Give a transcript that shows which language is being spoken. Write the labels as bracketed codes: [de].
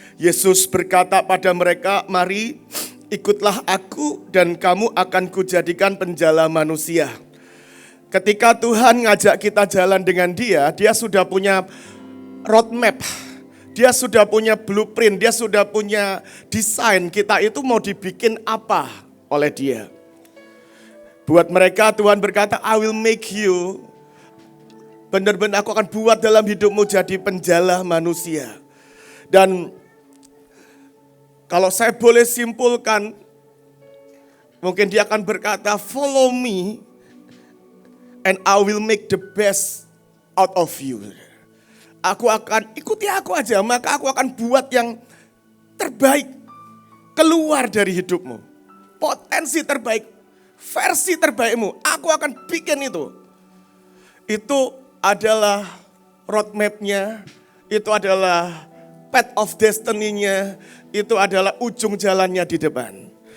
[id] Yesus berkata pada mereka, "Mari, ikutlah aku dan kamu akan kujadikan penjala manusia." Ketika Tuhan ngajak kita jalan dengan Dia sudah punya roadmap, Dia sudah punya blueprint, Dia sudah punya desain kita itu mau dibikin apa oleh Dia. Buat mereka Tuhan berkata, [en] "I will make you." [id] Benar-benar aku akan buat dalam hidupmu jadi penjala manusia. Dan kalau saya boleh simpulkan, mungkin Dia akan berkata, [en] "Follow me. And I will make the best out of you." [id] Aku akan ikuti aku aja, maka aku akan buat yang terbaik keluar dari hidupmu. Potensi terbaik, versi terbaikmu, aku akan bikin itu. Itu adalah roadmap-nya, itu adalah path of destiny-nya, itu adalah ujung jalannya di depan.